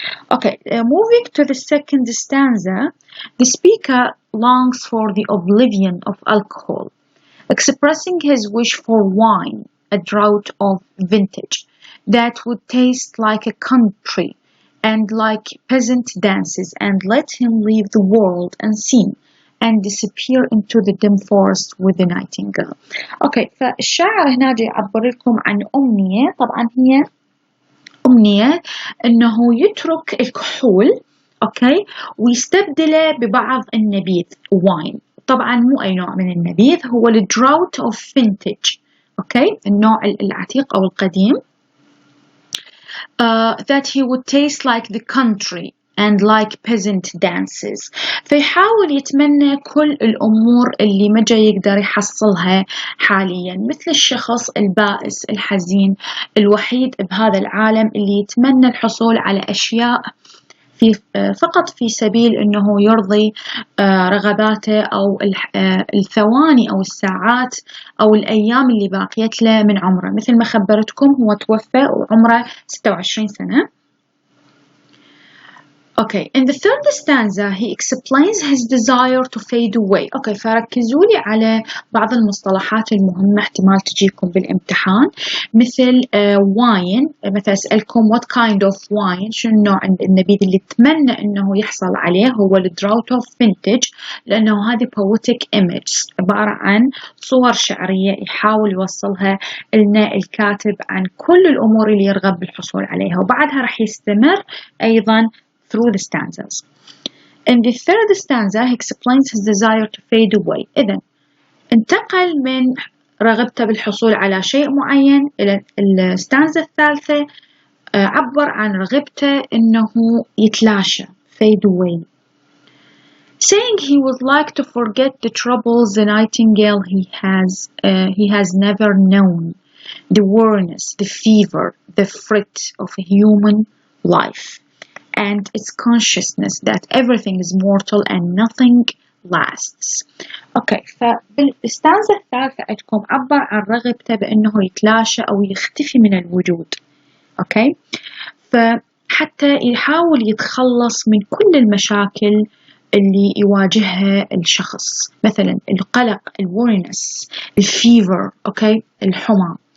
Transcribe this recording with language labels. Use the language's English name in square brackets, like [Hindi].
[English] Okay, moving to the second stanza, the speaker longs for the oblivion of alcohol, expressing his wish for wine, a draught of vintage, that would taste like a country and like peasant dances, and let him leave the world unseen and disappear into the dim forest with the nightingale. [Arabic] Okay, فالشاعر هنا جاي يعبر لكم عن أمنية، طبعا هي أمنية أنه يترك الكحول أوكي ويستبدله ببعض النبيذ wine. طبعا مو أي نوع من النبيذ، هو الدراوت [English] of vintage. [Arabic] أوكي، النوع العتيق أو القديم. [English] That he would taste like the country and like peasant dances. [Arabic] فيحاول يتمنى كل الأمور اللي ما جاي يقدر يحصلها حاليا، مثل الشخص البائس الحزين الوحيد بهذا العالم اللي يتمنى الحصول على أشياء فقط في سبيل أنه يرضي رغباته أو الثواني أو الساعات أو الأيام اللي باقيت له من عمره. مثل ما خبرتكم هو توفى وعمره 26 سنة. [English] Okay, in the third stanza he explains his desire to fade away. [Arabic] Okay, فركزوا لي على بعض المصطلحات المهمة احتمال تجيكم بالامتحان، مثل wine. مثلا أسألكم [English] what kind of wine، [Arabic] شنو نوع النبيذ اللي تتمنى إنه يحصل عليه، هو الدراوت of vintage، لأنه هذه [English] poetic image [Arabic] عبارة عن صور شعرية يحاول يوصلها لنا الكاتب عن كل الأمور اللي يرغب بالحصول عليها، وبعدها راح يستمر أيضا [English] through the stanzas. In the third stanza he explains his desire to fade away. [Arabic] إذن انتقل من رغبته بالحصول على شيء معين إلى الستانزا الثالثة عبر عن رغبته إنه يتلاشى [English] fade away. saying he would like to forget the troubles the nightingale he has never known, the weariness, the fever, the fret of human life, and its consciousness that everything is mortal and nothing lasts. [Arabic] اوكي، فبالستانزا الثالثة عندكم عبر عن رغبته بانه يتلاشى او يختفي من الوجود. اوكي، فحتى يحاول يتخلص من كل المشاكل اللي يواجهها الشخص، مثلا القلق، الورينس، الفيفر، اوكي، الحمى،